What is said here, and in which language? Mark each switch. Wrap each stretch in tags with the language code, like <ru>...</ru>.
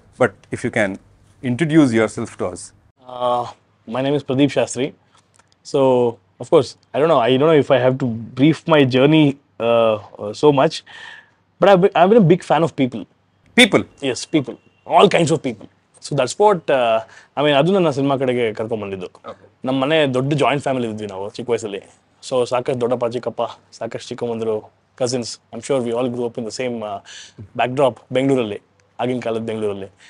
<en>But if you can introduce yourself to us. My name is Pradeep Sastry. So, of course, I don't know if I have to brief my journey so much, but I've been a big fan of people. People? Yes, people. All kinds of people. So that's what, I mean,</en> <kn>ಅದು ನನ್ನ cinema ಕಡೆಗೆ ಕರ್ಕೊಂಡ್ಬಂದಿದ್ದು. ನಮ್ಮ ಮನೆ ದೊಡ್ಡ joint family ಇದ್ವಿ ನಾವು ಚಿಕ್ಕ ವಯಸ್ಸಲ್ಲಿ. ಸೊ ಸಾಕಷ್ಟು ದೊಡ್ಡಪ್ಪ ಚಿಕ್ಕಪ್ಪ, ಸಾಕಷ್ಟು ಚಿಕ್ಕಮ್ಮಂದರು, cousins.</kn> <en>I'm sure we all grew up in the same backdrop</en> <kn>ಬೆಂಗಳೂರಲ್ಲಿ, ಆಗಿನ ಕಾಲದ ಬೆಂಗಳೂರಲ್ಲಿ.</kn>